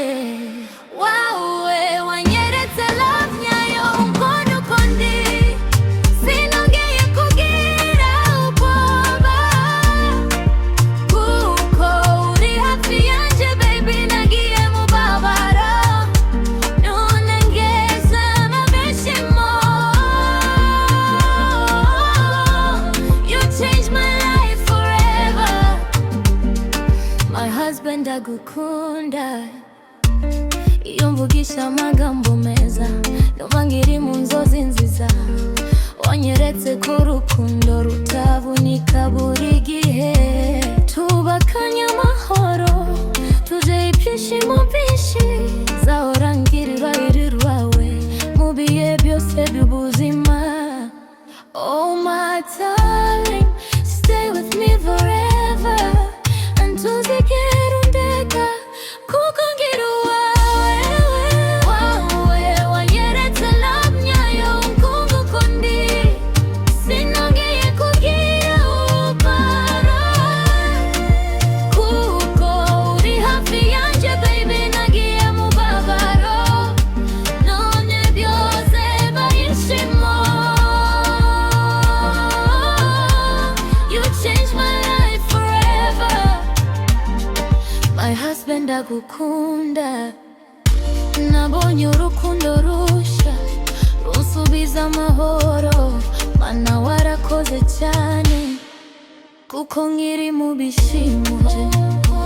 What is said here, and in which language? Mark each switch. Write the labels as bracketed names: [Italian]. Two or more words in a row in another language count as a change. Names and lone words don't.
[Kinyarwanda] Wawe wanyeretse love nyayo, unkunda uko ndi, sinongeye kugira ubwoba, kuko uri hafi yanje baby, nagiye mu babara, none ngeze mu bishimo. [English] You changed my life forever, my husband agukunda. [Kinyarwanda] Iyo mvugisha amagambo meza, numva ngiri mu nzozi nziza, wanyeretse ko urukundo rutavunika buri gihe, tubakanye amahoro, tuje ibyishimo byinshi, zahora ngirira rwawe mu bihe byose by'ubuzima. [English] Oh my darling, stay with me forever, and [Kinyarwanda] tuzigera undeka kuko ngira uwawe. Wawe wanyeretse love nyayo, unkunda uko ndi, sinongeye kugira ubwoba, kuko uri hafi yanje baby, nagiye mu babaro, none byose barishimo. [English] You changed my life forever, my husband agukunda. [Kinyarwanda] Nabonye urukundo rusha, runsubiza amahoro, Mana warakoze cyane, kuko nkiri mu bishimo.